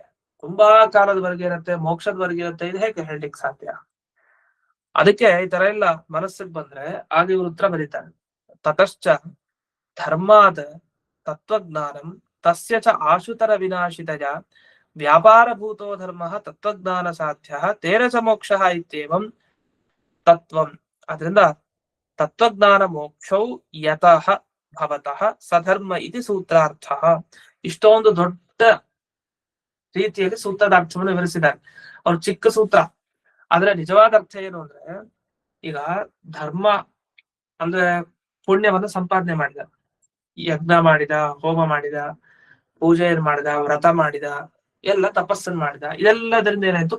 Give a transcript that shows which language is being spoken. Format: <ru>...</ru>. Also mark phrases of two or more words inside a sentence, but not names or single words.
<kn>ತುಂಬಾ ಕಾಲದವರೆಗೆ ಇರತ್ತೆ, ಮೋಕ್ಷದವರೆಗೆ ಇರುತ್ತೆ, ಇದು ಹೇಗೆ ಹೇಳ್ಲಿಕ್ಕೆ ಸಾಧ್ಯ? ಅದಕ್ಕೆ ಈ ತರ ಎಲ್ಲ ಮನಸ್ಸಿಗೆ ಬಂದ್ರೆ ಆಗ ಇವ್ರು ಉತ್ತರ ಬರೀತಾರೆ.</kn> <sa>ತತಶ್ಚ ಧರ್ಮಾದ ತತ್ವಜ್ಞಾನಂ ತಸ್ಯ ಚ ಆಶುತರ ವಿನಾಶಿತಯ ವ್ಯಾಪಾರಭೂತೋ ಧರ್ಮ ತತ್ವಜ್ಞಾನ ಸಾಧ್ಯ ತೇನ ಚ ಮೋಕ್ಷ ಇತ್ಯೇವಂ ತತ್ವಂ. ಅದರಿಂದ ತತ್ವಜ್ಞಾನ ಮೋಕ್ಷೌ ಯತಃ ಭವತಃ ಸಧರ್ಮ ಇತಿ ಸೂತ್ರಾರ್ಥ.</sa> <kn>ಇಷ್ಟೊಂದು ದೊಡ್ಡ ರೀತಿಯಲ್ಲಿ ಸೂತ್ರದ ಅರ್ಥವನ್ನು ವಿವರಿಸಿದ್ದಾರೆ. ಅವ್ರು ಚಿಕ್ಕ ಸೂತ್ರ, ಆದ್ರೆ ನಿಜವಾದ ಅರ್ಥ ಏನು ಅಂದ್ರೆ, ಈಗ ಧರ್ಮ ಅಂದ್ರೆ ಪುಣ್ಯವನ್ನು ಸಂಪಾದನೆ ಮಾಡಿದ, ಯಜ್ಞ ಮಾಡಿದ, ಹೋಮ ಮಾಡಿದ, ಪೂಜೆ ಮಾಡಿದ, ವ್ರತ ಮಾಡಿದ, ಎಲ್ಲ ತಪಸ್ಸನ್ನು ಮಾಡಿದ, ಇದೆಲ್ಲದರಿಂದ ಏನಾಯ್ತು?</kn>